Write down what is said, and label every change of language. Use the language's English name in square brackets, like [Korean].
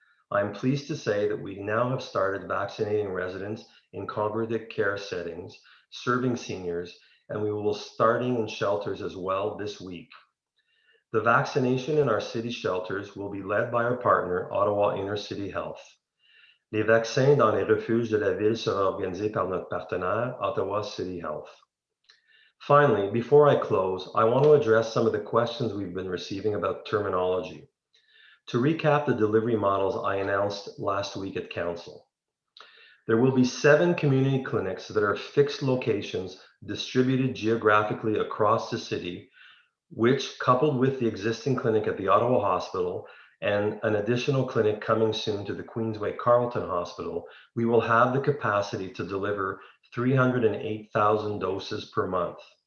[English] I'm pleased to say that we now have started vaccinating residents in congregate care settings, serving seniors, and we will be starting in shelters as well this week. The vaccination in our city shelters will be led by our partner, Ottawa Inner City Health. [French] Les vaccins dans les refuges de la ville seront organisés par notre partenaire, Ottawa City Health. [English] Finally, before I close, I want to address some of the questions we've been receiving about terminology. To recap the delivery models I announced last week at Council. There will be 7 community clinics that are fixed locations distributed geographically across the city, which, coupled with the existing clinic at the Ottawa Hospital and an additional clinic coming soon to the Queensway Carleton Hospital, we will have the capacity to deliver 308,000 doses per month.